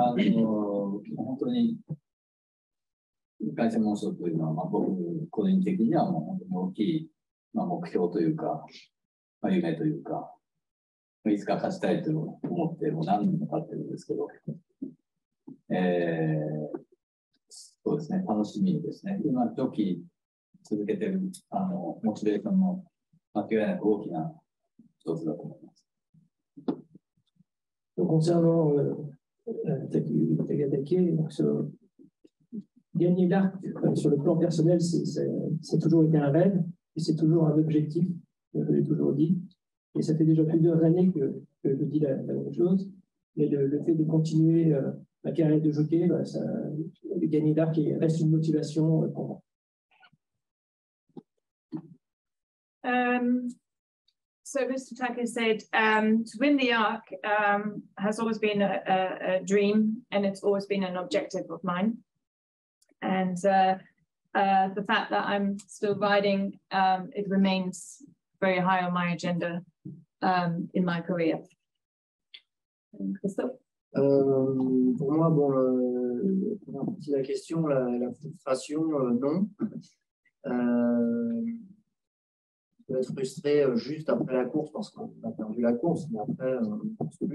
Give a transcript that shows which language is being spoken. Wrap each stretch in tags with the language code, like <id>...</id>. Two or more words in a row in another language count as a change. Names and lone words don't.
<ja>本当に凱旋門賞というのは、まあ、僕個人的にはもう本当に大きい、まあ、目標というか、まあ、夢というか、いつか勝ちたいと思ってもう何年も経ってるんですけど、そうですね、楽しみですね。今、ジョッキー続けてるモチベーションの間違いなく大きな一つだと思います。</ja> <fr>Concernant Takayuki, gagner l'arc sur le plan personnel, c'est toujours été un rêve et c'est toujours un objectif, je l'ai toujours dit. Et ça fait déjà plusieurs années que je dis la même chose. Mais le fait de continuer ma carrière de jockey, gagner l'arc reste une motivation pour moi.</fr> <en>So Mr. Take said to win the ARC has always been a dream, and it's always been an objective of mine. And the fact that I'm still riding, it remains very high on my agenda in my career.</en> <fr>Christophe? Pour moi, bon, pour partie de la question, la frustration, non. On peut être frustré juste après la course parce qu'on a perdu la course, mais après, on ne course plus.</fr>